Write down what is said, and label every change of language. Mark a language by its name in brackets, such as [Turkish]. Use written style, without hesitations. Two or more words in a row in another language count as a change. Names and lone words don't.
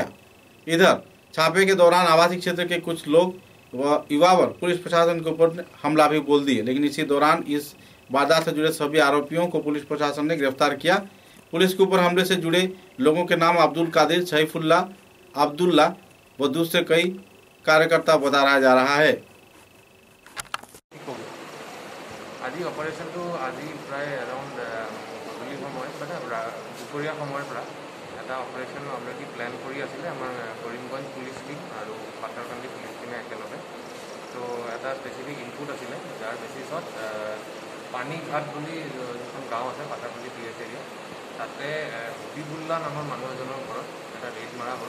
[Hindi] इधर छापे के दौरान आवासीय क्षेत्र के कुछ लोग व युवा पर पुलिस प्रशासन के ऊपर हमला भी बोल दिए, लेकिन इसी दौरान इस वारदात से जुड़े सभी आरोपियों को पुलिस प्रशासन ने गिरफ्तार किया। पुलिस के ऊपर हमले से जुड़े लोगों के नाम अब्दुल कादिर, सैफुल्ला, अब्दुल्ला व दूसरे कई कार्यकर्ता बताया जा रहा है। [Assamese] আজি অপাৰেশ্যনটো আজি প্ৰায় এৰাউণ্ড গধূলি সময়ত মানে দুপৰীয়া সময়ৰ পৰা এটা অপাৰেশ্যন অলৰেডি প্লেন কৰি আছিলে আমাৰ কৰিমগঞ্জ পুলিচ টিম আৰু পাটাৰ দুজনে একেলগে। তো এটা [English] specific input [Assamese] আছিলে যাৰ বেচিছত পানীঘাট বুলি যিখন গাঁও আছে পাথাৰপল্লী PH এৰিয়া, তাতে হবিবুল্লা নামৰ মানুহ এজনৰ ঘৰত এটা ৰেড মৰা হ'ল।